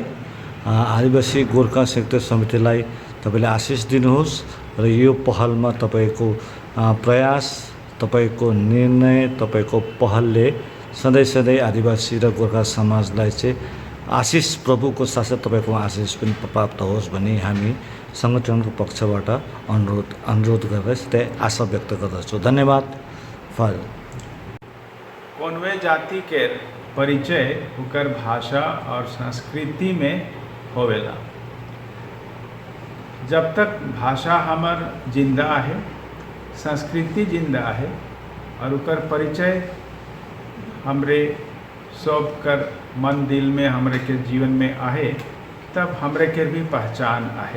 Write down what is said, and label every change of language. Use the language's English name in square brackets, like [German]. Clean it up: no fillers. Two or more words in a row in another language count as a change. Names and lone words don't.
[Nepali] आदिवासी गोर्खा संयुक्त समितिलाई तपाईँले आशिष दिनुहोस् र यो पहलमा तपाईँको प्रयास, तपाईँको निर्णय, तपाईँको पहलले सधैँ आदिवासी र गोर्खा समाजलाई चाहिँ आशिष, प्रभुको साथसाथ तपाईँको आशिष पनि प्राप्त होस् भन्ने हामी सङ्गठनको पक्षबाट अनुरोध गरेर सिधै आशा व्यक्त गर्दछु। धन्यवाद। फल [Sadri] कौनवे जाति के परिचय ओकर भाषा और संस्कृति में होवेला। जब तक भाषा हमार जिंदा है, संस्कृति जिंदा है और ओकर परिचय हमरे सब कर मन दिल में, हमरे के जीवन में आहे, तब हमरे के भी पहचान आहे।